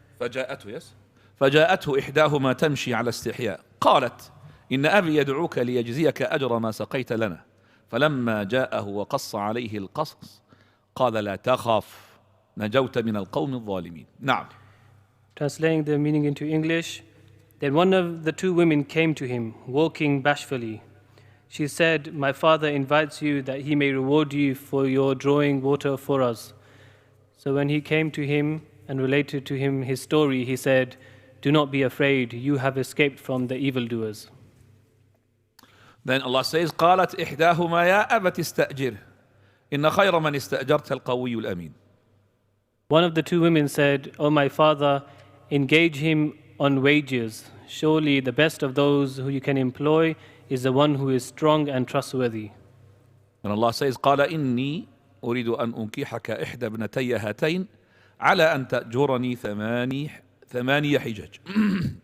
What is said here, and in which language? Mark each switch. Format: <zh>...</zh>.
<ar>فجاءته</ar> <en>yes</en> <ar>فجاءته إحداهما تمشي على استحياء قالت إن أبي يدعوك ليجزيك أجر ما سقيت لنا فلما جاءه وقص عليه القصص قال لا تخف نجوت من القوم الظالمين. نعم.</ar> <en>Translating the meaning into English, then one of the two women came to him, walking bashfully. She said, My father invites you that he may reward you for your drawing water for us. So when he came to him and related to him his story, he said, Do not be afraid, you have escaped from the evildoers. Then Allah says,</en> <ar>قالت إحداهما يا أبت استأجره إن خير من استأجرت القوي الأمين.</ar> <en>One of the two women said, O my father, engage him on wages. Surely the best of those who you can employ is the one who is strong and trustworthy. And Allah says,</en> <ar>قال إني أريد أن أنكحك إحدى ابنتي هاتين على أن تأجرني ثمانية حجج.</ar>